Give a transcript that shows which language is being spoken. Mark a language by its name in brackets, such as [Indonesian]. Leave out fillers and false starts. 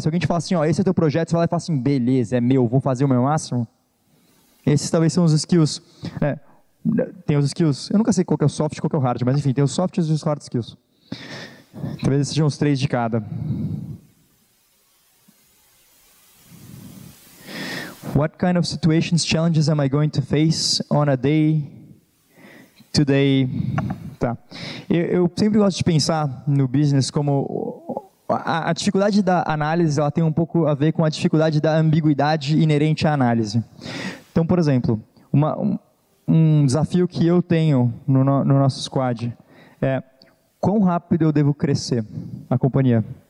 [Portuguese] Se alguém te fala assim, ó, esse é o teu projeto, você vai lá e fala assim, beleza, é meu, vou fazer o meu máximo. Esses talvez são os skills. Tem os skills, eu nunca sei qual que é o soft e qual que é o hard, mas enfim, tem os soft e os hard skills. Talvez esses sejam os 3 de cada. [English] What kind of situations, challenges am I going to face on a day-to-day? [Portuguese] Tá. Eu sempre gosto de pensar no business como a dificuldade da análise, ela tem um pouco a ver com a dificuldade da ambiguidade inerente à análise. Então, por exemplo, um desafio que eu tenho no nosso squad é quão rápido eu devo crescer a companhia.